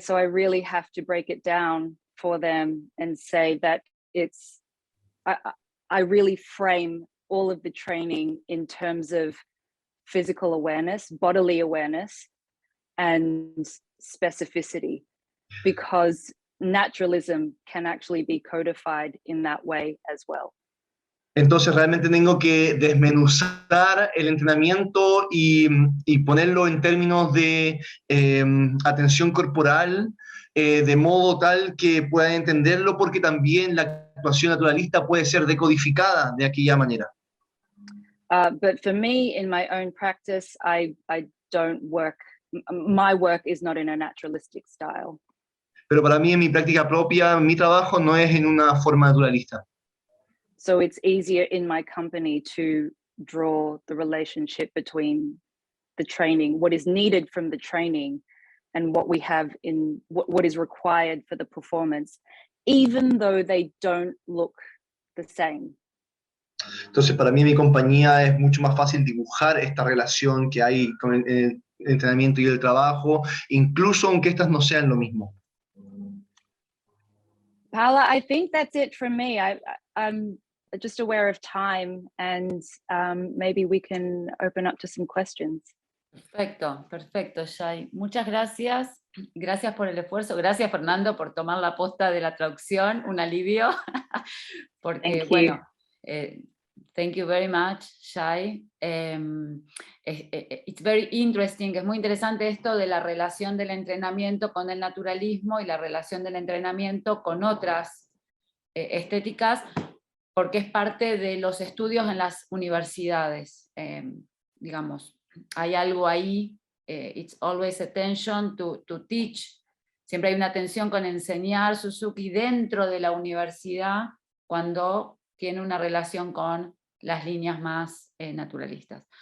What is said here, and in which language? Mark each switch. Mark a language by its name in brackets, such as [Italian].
[English] So I really have to break it down for them and say that I really frame all of the training in terms of physical awareness, bodily awareness, and specificity, because naturalism can actually be codified in that way as well. [Spanish] Entonces realmente tengo que desmenuzar el entrenamiento y ponerlo en términos de atención corporal, de modo tal que puedan entenderlo, porque también la actuación naturalista puede ser decodificada de aquella manera. [English] But for me, in my own practice, I don't work, my work is not in a naturalistic style. [Spanish] Pero para mí, en mi práctica propia, mi trabajo no es en una forma naturalista. [English] So it's easier in my company to draw the relationship between the training, what is needed from the training, and what we have in what is required for the performance, even though they don't look the same. [Spanish] Entonces, para mí, en mi compañía es mucho más fácil dibujar esta relación que hay con el entrenamiento y el trabajo, incluso aunque estas no sean lo mismo. [English] Paula, I think that's it from me. I'm just aware of time, and maybe we can open up to some questions. [Spanish] Perfecto, Shai. Muchas gracias. Gracias por el esfuerzo. Gracias, Fernando, por tomar la posta de la traducción. Un alivio. Porque, bueno, [English] Thank you very much, Shai. It's very interesting, [Spanish] es muy interesante esto de la relación del entrenamiento con el naturalismo y la relación del entrenamiento con otras estéticas, porque es parte de los estudios en las universidades. Digamos, hay algo ahí, [English] it's always attention to teach, [Spanish] siempre hay una atención con enseñar Suzuki dentro de la universidad cuando tiene una relación con las líneas más naturalistas.